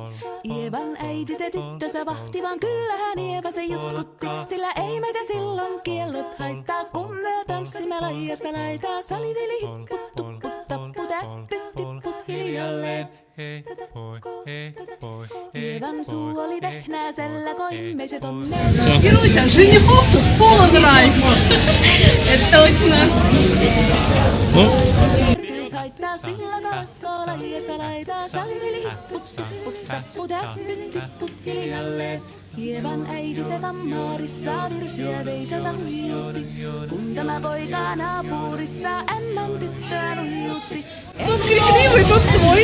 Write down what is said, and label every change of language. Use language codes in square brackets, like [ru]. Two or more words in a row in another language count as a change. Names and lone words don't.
[fi] Ievan äiti se tyttönsä vahti, vaan kyllähän Ieva se jutkutti. Sillä ei meitä silloin kiellot haittaa, kun me tanssimme laijasta laitaa. Salivili hipput, tupput, tapput, äppyt, tipput hiljalleen. Ievan suu oli vehnäisellä, koimme se tonne. [ru] Ируся, женихов тут полно. Это точно. [fi] Haittaa sillä kaskoo laijasta laitaa. Salivili hipput, tupput, tapput, äppyt, tipput hiljalleen. Ievan äiti se kammarissa virsiä veisata huijuutti. Kun tämä poika naapurissa ämmän tyttöä nuijuutti. [ru] Тот крикливый, тот твой.